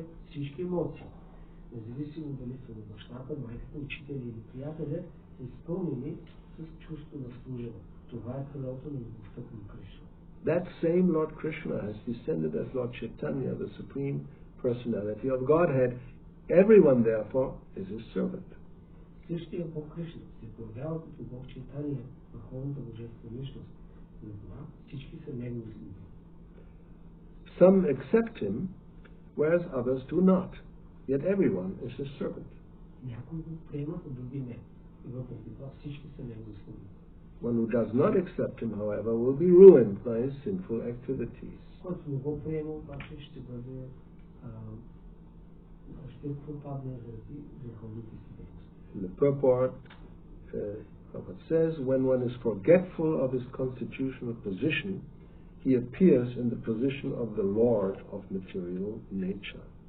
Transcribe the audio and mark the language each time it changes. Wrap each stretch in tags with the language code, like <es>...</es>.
<bg>Всички емоции, независимо дали са от бащата, майката, учителя или приятеля, са изпълнени с чувство на служене. Това е крилото на любовта към Кришна.</bg> <en>That same Lord Krishna has descended as Lord Chaitanya, the Supreme Personality of Godhead. Everyone, therefore, is his servant.</en> <bg>Същия Бог Кришна се появява като Бог Чайтания, върховната божествена личност. За това всички са негови слуги.</bg> <en>Some accept him, whereas others do not. Yet everyone is his servant.</en> <bg>Някои го приемат, а други не. И въпреки това всички са негови слуги.</bg> <en>One who does not accept him, however, will be ruined by his sinful activities.</en> <bg>Който не го приема, обаче ще бъде ще пропадне заради греховните си дейности.</bg> <en>In the purport, Prabhupada says, when one is forgetful of his constitutional position, he appears in the position of the Lord of material nature.</en>